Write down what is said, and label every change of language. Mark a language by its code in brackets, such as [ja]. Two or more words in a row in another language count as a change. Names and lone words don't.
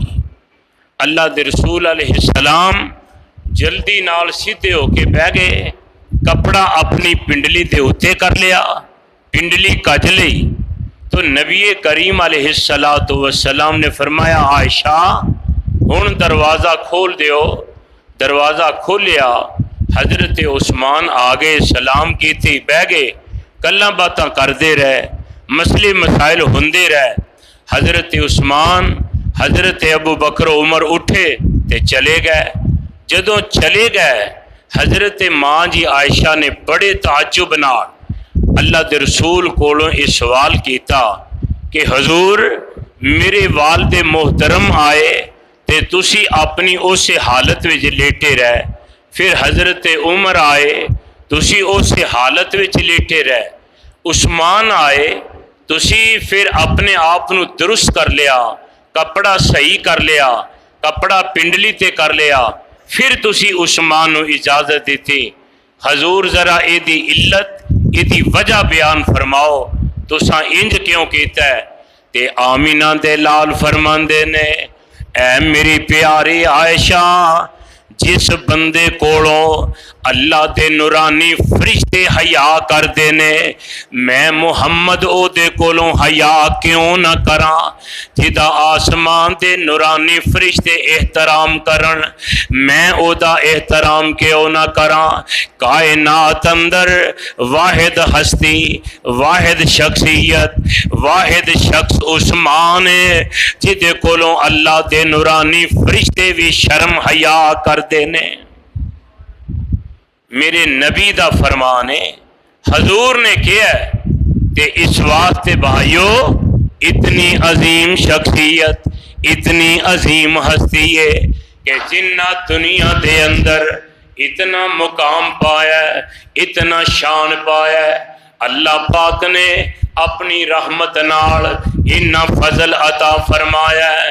[pa] اللہ دے رسول علیہ السلام جلدی نال سیدھے ہو کے بہ گئے، کپڑا اپنی پنڈلی دے اتے کر لیا، پنڈلی کج لئی، تو نبی کریم علیہ السلام نے فرمایا عائشہ ہن دروازہ کھول دیو۔ دروازہ کھولیا، حضرت عثمان آگے سلام کیتی، بہ گئے، گلاں باتاں کرتے رہے، مسئلے مسائل ہوندے رہے۔ حضرت عثمان حضرت ابو بکر عمر اٹھے تے چلے گئے۔ جدوں چلے گئے حضرت ماں جی عائشہ نے بڑے تعجب نال اللہ دے رسول کولوں یہ سوال کیتا کہ حضور میرے والد محترم آئے تے تسی اپنی اس حالت وچ لیٹے رہے، پھر حضرت عمر آئے تسی اس حالت وچ لیٹے رہے، عثمان آئے تسی پھر اپنے آپ نو درست کر لیا، کپڑا صحیح کر لیا، کپڑا پنڈلی تے کر لیا، پھر تسی عثمان نو اجازت دیتی۔ حضور ذرا اے دی علت اے دی وجہ بیان فرماؤ، تساں انج کیوں کیتا ہے؟ تے آمینہ دے لال فرماندے نے اے میری پیاری عائشہ جس بندے کولوں اللہ دے نورانی فرشتے حیا کر دینے، میں محمد او دے کولوں حیا کیوں نہ کراں؟ جدا آسمان دے نورانی فرشتے احترام کرن، میں او دا احترام کیوں نہ کراں؟ کائنات اندر واحد ہستی، واحد شخصیت، واحد شخص عثمان ہے جدے کولوں اللہ دے نورانی فرشتے بھی شرم حیا کر دینے۔ میرے نبی دا فرمان ہے، حضور نے کیا ہے کہ اس واسطے بھائیو اتنی عظیم شخصیت، اتنی عظیم ہستی ہے کہ جنہ دنیا دے اندر اتنا مقام پایا ہے، اتنا شان پایا ہے، اللہ پاک نے اپنی رحمت نال اتنا فضل عطا فرمایا ہے۔